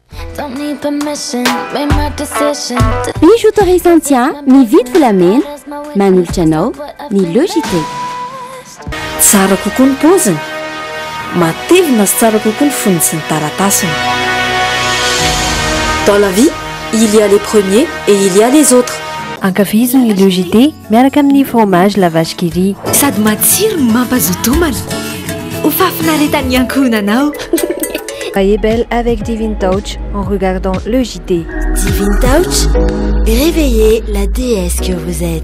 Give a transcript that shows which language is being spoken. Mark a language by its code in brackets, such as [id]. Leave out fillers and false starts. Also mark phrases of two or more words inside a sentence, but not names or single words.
[mg] Misy autorisation mividy volamena manolotra anao ny JITE. Tsara kokoa ny paoziny, matevina sy tsara kokoa ny fonony sy ny taratasiny. [fr] Dans la vie, il y a les premiers et il y a les autres. [mg] Ankafiziny ny JITE miaraka amin'ny [fr] fromage la vache qui rit. [mg] Sady matsiro no mampazoto homana. Ho fafinaretan'ny ankohonanao. [fr] Soyez belle avec Divine Touch en regardant le JITE. Divine Touch, réveillez la déesse que vous êtes.